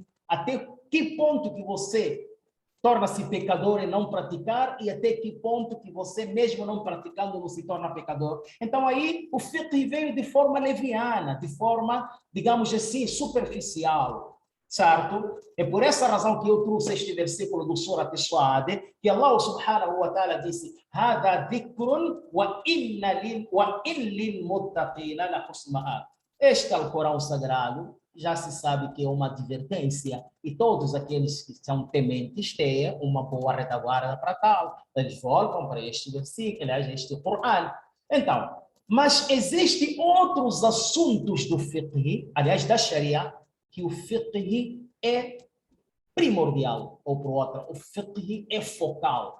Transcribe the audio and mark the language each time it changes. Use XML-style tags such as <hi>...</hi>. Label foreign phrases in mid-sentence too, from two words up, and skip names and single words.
<pt>Até que ponto que você torna-se pecador em não praticar e até que ponto que você, mesmo não praticando, não se torna pecador. Então aí o fiqh veio de forma leviana, de forma, digamos assim, superficial, certo? É por essa razão que eu trouxe este versículo do Surat As-Sad, que</pt> <ar>الله سبحانه وتعالى</ar> <pt>disse:</pt> <ar>"هذا ذكر وإن للمتقين لحسن مآب."</ar> <pt>Este é o Corão Sagrado, já se sabe que é uma advertência e todos aqueles que são tementes têm uma boa retaguarda para tal. Eles voltam para este versículo, aliás, este Corão. Então, mas existem outros assuntos do fiqh, aliás, da Sharia, que o fiqh é primordial, ou por outra, o fiqh é focal.</pt>